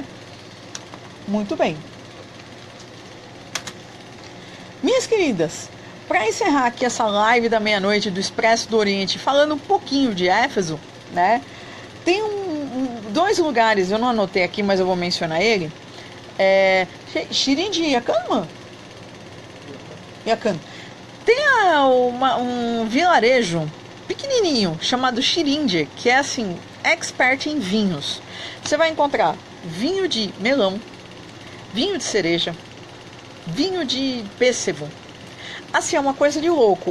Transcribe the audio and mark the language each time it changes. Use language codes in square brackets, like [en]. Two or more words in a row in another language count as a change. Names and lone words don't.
[pt] Muito bem. Minhas queridas, para encerrar aqui essa live da meia-noite do Expresso do Oriente, falando um pouquinho de Éfeso, né? Tem dois lugares, eu não anotei aqui, mas eu vou mencionar ele. [tr] Şirince Yakan mı? Yakan. [pt] Tem um vilarejo pequenininho chamado Şirince, que é assim, expert em vinhos. Você vai encontrar vinho de melão, vinho de cereja, vinho de pêssego. Assim, é uma coisa de louco.